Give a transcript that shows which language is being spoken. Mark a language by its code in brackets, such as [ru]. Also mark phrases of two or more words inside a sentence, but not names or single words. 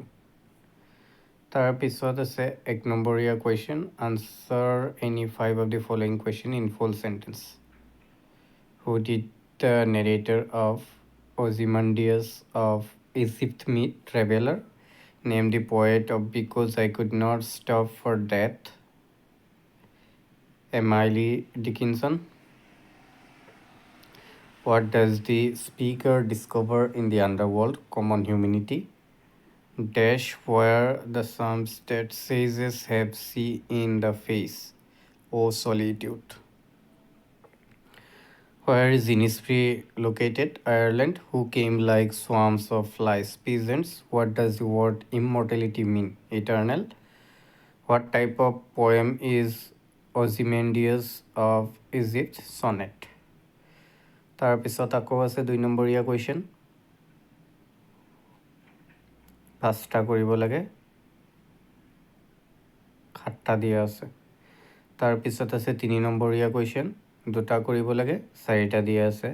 [as] তাৰপিছত আছে 1 নম্বৰীয়া [en] question answer any 5 of the following question in full sentence. who did the narrator of Ozymandias of Egypt meet traveller. name the poet of because I could not stop for death. এমাইলি ডিকিনছন। What does the speaker discover in the underworld? Common humanity. Dash where the sums that sages have seen in the face. O solitude. Where is Innisfree located? Ireland. Who came like swarms of flies? Peasants. What does the word immortality mean? Eternal. What type of poem is Ozymandias of Egypt? Sonnet. [as] তাৰপিছত আকৌ আছে 2 নম্বৰীয়া কুৱেশ্যন, 5টা কৰিব লাগে, 7টা দিয়া আছে। তাৰপিছত আছে 3 নম্বৰীয়া কুৱেশ্যন, 2টা কৰিব লাগে, 4টা দিয়া আছে।